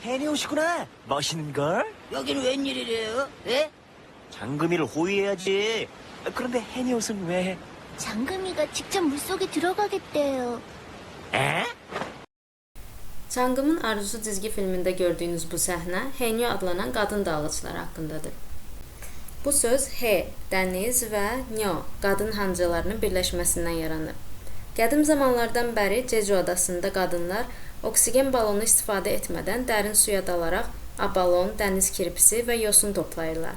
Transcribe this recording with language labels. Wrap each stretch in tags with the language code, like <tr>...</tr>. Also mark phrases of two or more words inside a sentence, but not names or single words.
<ko>오시구나. 멋있는걸? 여기는 웬일이래요? 예? 장금이를 호위해야지. 그런데 해니 옷은 왜? 장금이가 직접 물속에 들어가겠대요. 에?</ko> <az>Cangımın Arzusu dizgi filmində gördüyünüz bu səhnə Henyo adlanan qadın dalğıçıları haqqındadır. Bu söz he, dəniz və nyo, qadın hancılarının birləşməsindən yaranıb. Qədim zamanlardan bəri Jeju adasında qadınlar oksigen balonu istifadə etmədən dərin suya dalaraq abalon, dəniz kirpisi və yosun toplayırlar.</az>